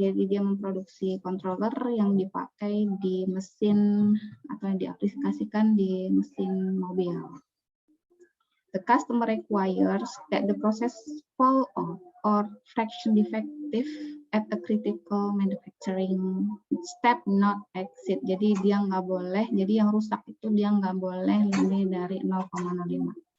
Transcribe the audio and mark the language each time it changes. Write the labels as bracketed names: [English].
[Indonesian] Jadi dia memproduksi controller yang dipakai di mesin atau yang diaplikasikan di mesin mobil. [English] The customer requires that the process fall off or fraction defective at a critical manufacturing step not exceed. [Indonesian] Jadi dia nggak boleh, jadi yang rusak itu dia nggak boleh lebih dari 0,05.